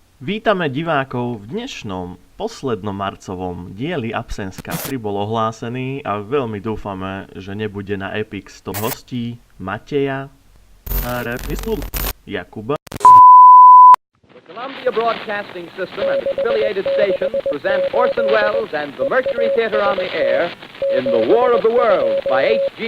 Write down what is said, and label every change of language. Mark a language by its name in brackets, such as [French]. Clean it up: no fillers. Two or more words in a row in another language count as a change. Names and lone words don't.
[Slovak] Vítame divákov v dnešnom poslednom marcovom dieli Absenska, ktorý bol ohlásený a veľmi dúfame, že nebude na Epic 100 hostí Mateja a Jakuba. [English] The Columbia Broadcasting System and its affiliated stations present Orson Welles and the Mercury Theater on the Air in The War of the Worlds by H.G.